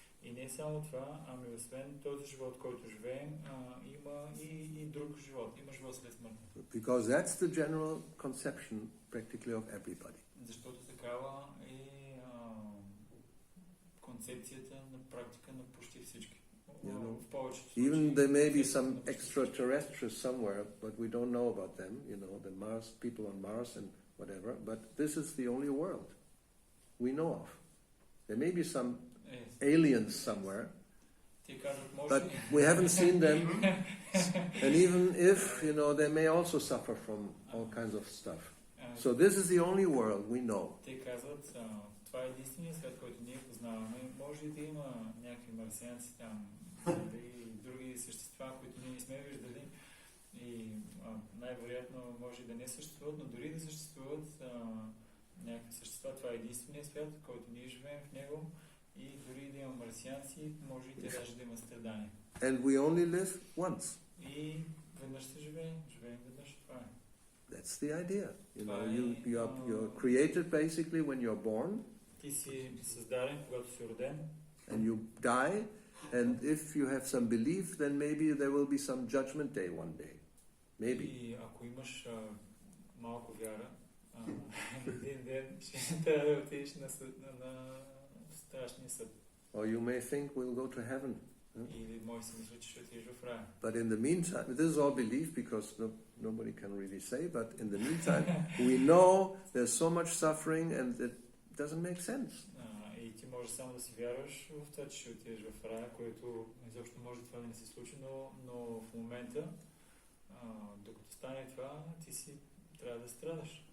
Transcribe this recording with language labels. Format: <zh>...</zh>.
<bg>И не само това, ами освен този живот, който живеем, има и друг живот. Има живот след смъртта.</bg> <en>Because that's the general conception practically of everybody.</en> <bg>Защото такава е концепцията на практика на почти всички. В повечето случаи.</bg> <en>Even there may be some extraterrestrials somewhere, but we don't know about them, the Mars, people on Mars and whatever, but this is the only world we know of. There may be some aliens somewhere, but we haven't seen them, and even if, they may also suffer from all kinds of stuff. So this is the only world we know.</en> <bg>Те казват, това е единственият свят, който ние познаваме. Може и да има някакви марсианци там, и други същества, които ние не сме виждали, и най-вероятно може и да не съществуват, но дори да съществуват някакви същества, това е единственият свят, който ние живеем в него. И дори да има марсианци, може и те даже да има страдания.</bg> <en>And we only live once.</en> <bg>И веднъж се живеем веднъж, това е.</bg> <en>That's the idea. You're created basically when you're born.</en> <bg>Ти си създаден, когато си роден.</bg> <en>And you die, And if you have some belief, then maybe there will be some judgment day one day. Maybe.</en> <bg>И ако имаш малко вяра, един ден ще трябва да отидеш на страшния съд.</bg> <en>Or you may think we'll go to heaven.</en> <bg>Или може си мисля, че ще отидеш в рая.</bg> <en>But in the meantime, this is all belief because nobody can really say, but in the meantime, we know there's so much suffering and it doesn't make sense.</en> <bg>И ти можеш само да си вярваш в това, че ще отидеш в рая, което изобщо може това да не се случи, но в момента, докато стане това, ти си трябва да страдаш.</bg>